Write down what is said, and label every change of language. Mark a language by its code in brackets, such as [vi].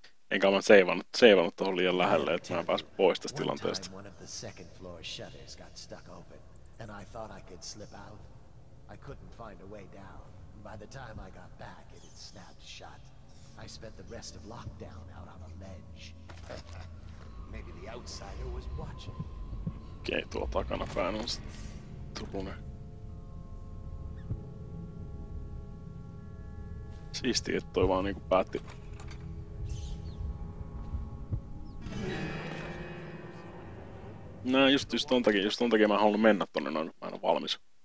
[fi] Enkä mä seivannut tohon liian lähelle, että mä pääsin pois tästä tilanteesta. [en] One of the second floor shutters got stuck open, and I thought I could slip out. I couldn't find a way down. By the time I got back, it had snapped shut. I spent the rest of lockdown out on a ledge. Maybe the outsider was watching. [fi] Okei, tuolla takana päin on sitten Turunen. Siistiä, että toi vaan niinku päätti. Nää just ton takia mä haluan mennä tonne noin, kun mä en oo valmis.